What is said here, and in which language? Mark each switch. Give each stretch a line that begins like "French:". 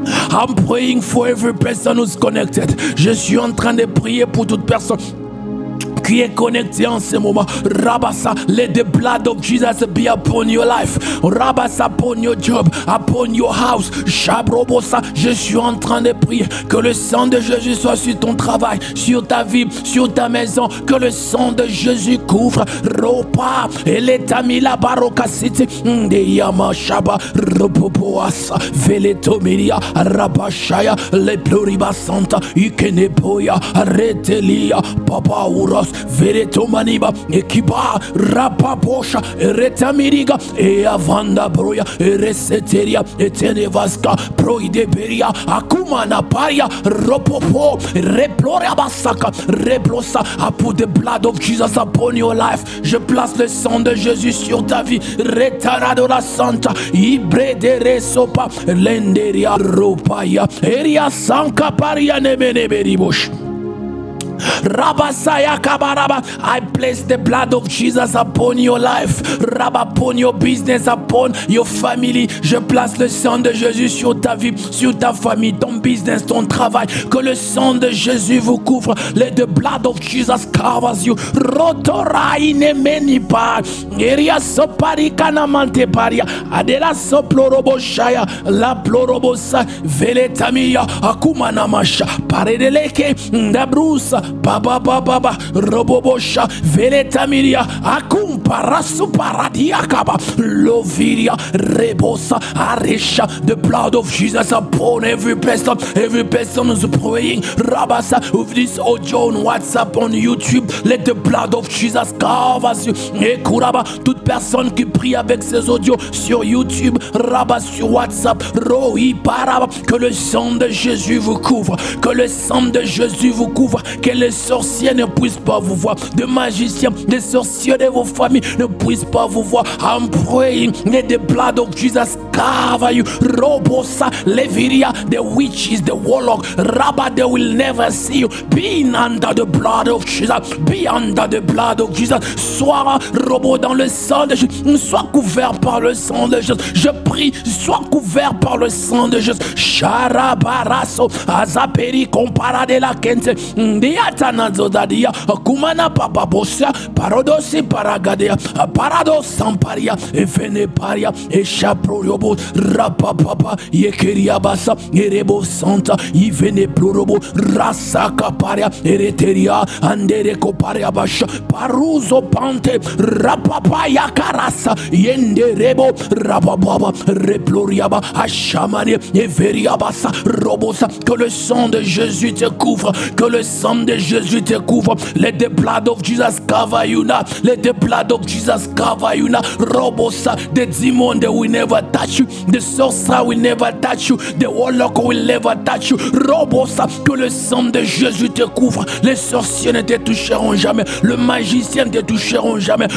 English: I'm praying for every person who's connected.
French: Je suis en train de prier pour toute personne qui est connecté en ce moment.
English: Rabasa, let the blood of Jesus be upon your life. Rabasa, upon your job, upon your house.
French: Shabrobosa, je suis en train de prier que le sang de Jésus soit sur ton travail, sur ta vie, sur ta maison. Que le sang de Jésus couvre. Ropa, eletamila baroka city, ndeyama shaba, ropopoasa, veletomiria, rabashaya, le pluriba santa, ikenepoya, retelia, papa uros. Veretomaniba, Ekiba, Rapaposha, Retamiriga, Eavanda Broya, Reseteria, Etenevaska, Proideberia, Akumana Paria, Ropopo, Reploria Basaka, Replosa.
English: I put the blood of Jesus upon your life.
French: Je place le sang de Jésus sur ta vie. Retaradora Santa, Ibre de Resopa, Lenderia Ropaya, Eria Sanka Paria Nemeneberibosh.
English: Rabasaya Kabaraba, I place the blood of Jesus upon your life, upon your business, upon your family.
French: Je place le sang de Jésus sur ta vie, sur ta famille, ton business, ton travail. Que le sang de Jésus vous couvre.
English: Let the blood of Jesus covers you. Rotora inemenipa, eria sopari kanamante paria, adela soploroboshaya, la plorobosa, veletamia, akumanamasha, paredeleke, dabrusa. Baba baba robobosha veletamiria akum parasu paradiakaba loviria rebosa aresha. The blood of Jesus upon every person who's praying. Rabasa with this audio on WhatsApp, on YouTube. Let the blood of Jesus cover you.
French: Ekuraba, toute personne qui prie avec ses audios sur YouTube, Rabba sur WhatsApp, Roi paraba, que le sang de Jésus vous couvre, que le sang de Jésus vous couvre, que les sorciers ne puissent pas vous voir, de magiciens, des sorciers de vos familles ne puissent pas vous voir.
English: I'm praying, let the blood of Jesus cover you. Robosa, Leviria, the witches, the warlock, Rabba, they will never see you. Be under the blood of Jesus. Be under the blood of Jesus.
French: Sois robot dans le sang de Jésus. Sois couvert par le sang de Jésus. Je prie, sois couvert par le sang de Jésus. Sharabaraso, Azaperi, compara de la Kente, Diatana Zodadia, Kumana Papa Bosia, Parodosi Paragadea, Parados Samparia, Efene Paria, Echaproyobo. robo rapapapa yekeriabasa erebo santa ivene plorobo rasaka paria ereteria andere koparia basha paruzo pante rapapa yakarasa yenderebo rapapapa reploriaba ashamane everiabasa robosa. Que le sang de Jésus te couvre, que le sang de Jésus te couvre.
English: Let the blood of Jesus cover you now. Let the blood of Jesus cover you now. Robosa, the demon that will never touch you, the sorcerer will never touch you, the warlock will never touch you.
French: Robosa, que le sang de Jésus te couvre. Les sorciers ne te toucheront jamais, le magicien ne te toucheront jamais.